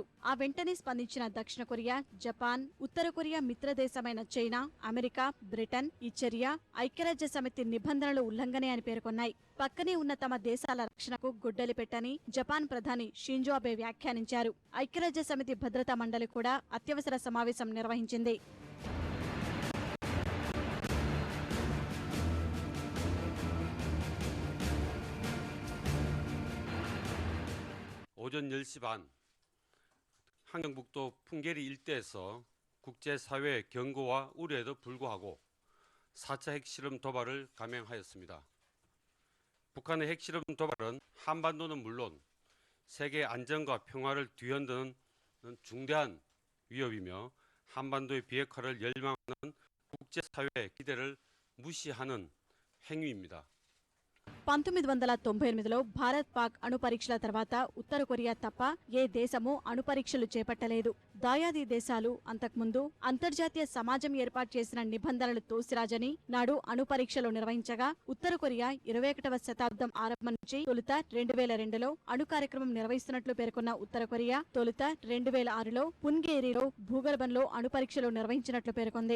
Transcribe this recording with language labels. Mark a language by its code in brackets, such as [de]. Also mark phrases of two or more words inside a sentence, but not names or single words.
[te] ఆ వెంటనే స్పందించిన దక్షిణ కొరియా, జపాన్, ఉత్తర కొరియా మిత్రదేశమైన చైనా, అమెరికా, బ్రిటన్ ఈ చర్య ఐక్యరాజ్య సమితి నిబంధనలు ఉల్లంఘనే అని పేర్కొన్నాయి. పక్కనే ఉన్న తమ దేశాల రక్షణకు గొడ్డలి పెట్టని జపాన్ ప్రధాని షింజో అబే వ్యాఖ్యానించారు. ఐక్యరాజ్య సమితి భద్రతా మండలి కూడా అత్యవసర సమావేశం నిర్వహించింది. [ko] 오전 10시 반 한경북도 풍계리 일대에서 국제사회의 경고와 우려에도 불구하고 4차 핵실험 도발을 감행하였습니다. 북한의 핵실험 도발은 한반도는 물론 세계 안정과 평화를 뒤흔드는 중대한 위협이며 한반도의 비핵화를 열망하는 국제사회의 기대를 무시하는 행위입니다. [te] 1998లో భారత్ పాక్ అణు పరీక్షల తర్వాత ఉత్తర కొరియా తప్ప ఏ దేశమూ అణు పరీక్షలు చేపట్టలేదు. దాయాది దేశాలు అంతకుముందు అంతర్జాతీయ సమాజం ఏర్పాటు చేసిన నిబంధనలు తోసిరాజని నాడు అణు పరీక్షలు నిర్వహించగా ఉత్తర కొరియా 21వ శతాబ్దం ఆరంభం నుంచి తొలుత 2002లో అణు కార్యక్రమం నిర్వహిస్తున్నట్లు పేర్కొన్న ఉత్తర కొరియా తొలుత 2006లో పున్గేరిలో భూగర్భంలో అణు పరీక్షలు నిర్వహించినట్లు పేర్కొంది.